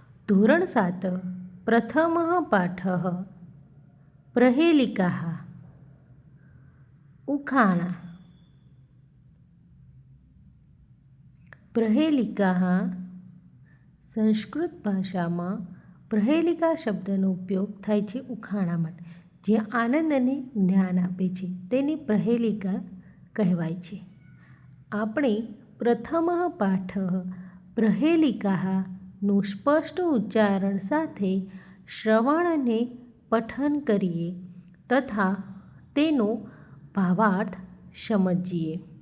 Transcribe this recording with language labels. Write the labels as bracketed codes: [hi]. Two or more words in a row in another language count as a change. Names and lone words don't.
[sa] ધોરણ 7 प्रथमः पाठः प्रहेलिकाः उखाणा। [gu] प्रहेलिकाः સંસ્કૃત ભાષામાં प्रहेलिका શબ્દનો ઉપયોગ થાય છે ઉખાણા માટે, જે આનંદ અને જ્ઞાન આપે છે તેને प्रहेलिका કહેવાય છે। આપણે પ્રથમઃ પાઠઃ प्रहेलिकाः નું સ્પષ્ટ ઉચ્ચારણ સાથે શ્રવણ અને પઠન કરીએ તથા તેનો ભાવાર્થ સમજીએ।